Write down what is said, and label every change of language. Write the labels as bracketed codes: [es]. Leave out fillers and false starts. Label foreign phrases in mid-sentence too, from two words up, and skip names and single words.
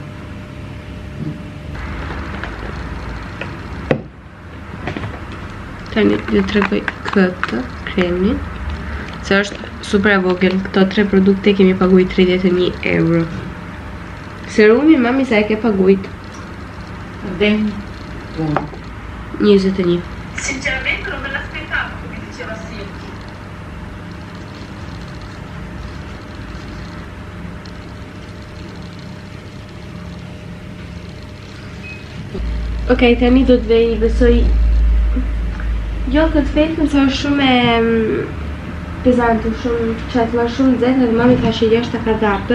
[sq] Tani ju tregoj këtë kremin, se është super e vogël. Këto 3 produkte kemi paguajt 31 euro. Serumi mami sa e ke paguajt? Dhe 21. [it] Sinceramente non me l'aspettavo, come diceva Silvia. [sq] Okej, tani do të vej, besoj. Jo, këtë vetëm se është shumë e pezante, shumë çatma, shumë nxehtë, dhe mami tha që jashtë ka dhapë.